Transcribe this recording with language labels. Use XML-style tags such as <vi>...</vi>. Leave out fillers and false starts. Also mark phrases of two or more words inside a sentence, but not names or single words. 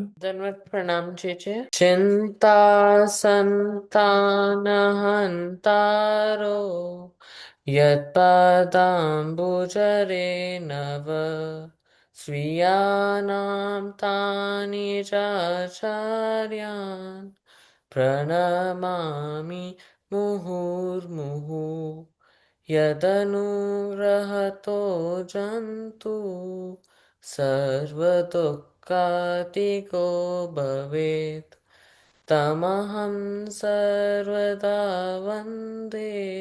<gu>દંડવત પ્રણામ છે.</gu> <sa>चिंता संतानहंतारो यत्पादांबुजरे नव स्वीयानां तानि चाचार्यान પ્रणमामि मुहुर्मुहुः यदनुरहतो जन्तु सर्वदुःखातिको भवेत् तमहं सर्वदा वन्दे</sa>